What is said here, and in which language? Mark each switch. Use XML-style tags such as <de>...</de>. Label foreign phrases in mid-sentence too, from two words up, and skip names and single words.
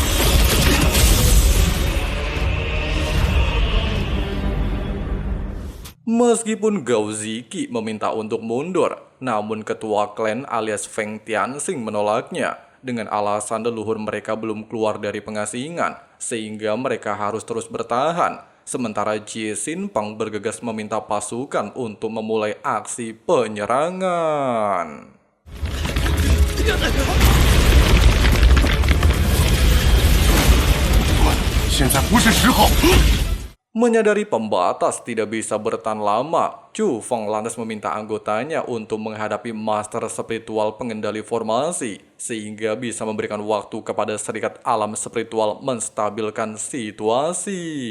<id>Meskipun Gao Ziki meminta untuk mundur, namun ketua klan alias Feng Tianxing menolaknya dengan alasan leluhur mereka belum keluar dari pengasingan, sehingga mereka harus terus bertahan. Sementara Jie Xinpeng bergegas meminta pasukan untuk memulai aksi penyerangan.</id> <zh>现在不是时候。</zh> <id>Menyadari pembatas tidak bisa bertahan lama, Chu Feng lantas meminta anggotanya untuk menghadapi master spiritual pengendali formasi, sehingga bisa memberikan waktu kepada serikat alam spiritual menstabilkan situasi.</id>